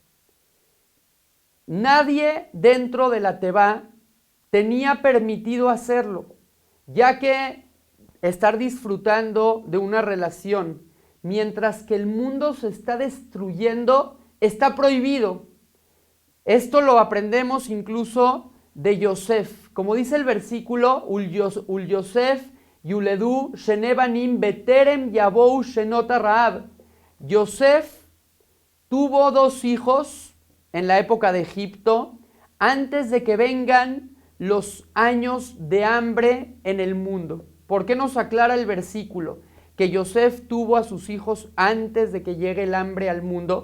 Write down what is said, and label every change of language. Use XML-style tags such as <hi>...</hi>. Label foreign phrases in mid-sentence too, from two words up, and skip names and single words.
<es>Nadie dentro de la Tevá tenía permitido hacerlo, ya que estar disfrutando de una relación mientras que el mundo se está destruyendo está prohibido. Esto lo aprendemos incluso de Yosef. Como dice el versículo,</es> <he>וליוסף יולד שני בנים בטרם תבוא שנת הרעב.</he> <es>Yosef tuvo 2 hijos en la época de Egipto antes de que vengan los años de hambre en el mundo. ¿Por qué nos aclara el versículo que Yosef tuvo a sus hijos antes de que llegue el hambre al mundo?</es>